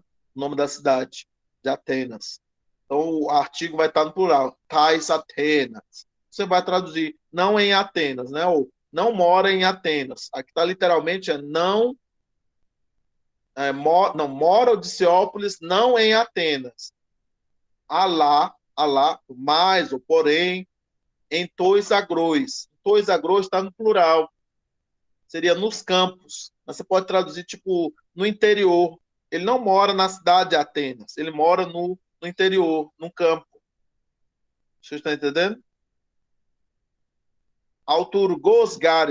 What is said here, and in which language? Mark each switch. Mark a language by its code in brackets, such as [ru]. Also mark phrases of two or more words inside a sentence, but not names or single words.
[pt] O nome da cidade de Atenas. Então o artigo vai estar no plural, tais Atenas. Você vai traduzir não em Atenas, né? Ou não mora em Atenas. Aqui está literalmente não mora o Diciópolis não em Atenas. Alá, mais ou porém, [el] ἐν τοῖς ἀγροῖς. τοῖς ἀγροῖς [pt] está no plural. Seria nos campos. Mas você pode traduzir tipo no interior. Ele não mora na cidade de Atenas. Ele mora no interior, no campo. Vocês estão entendendo? [el] αὐτουργὸς γάρ ἐστιν.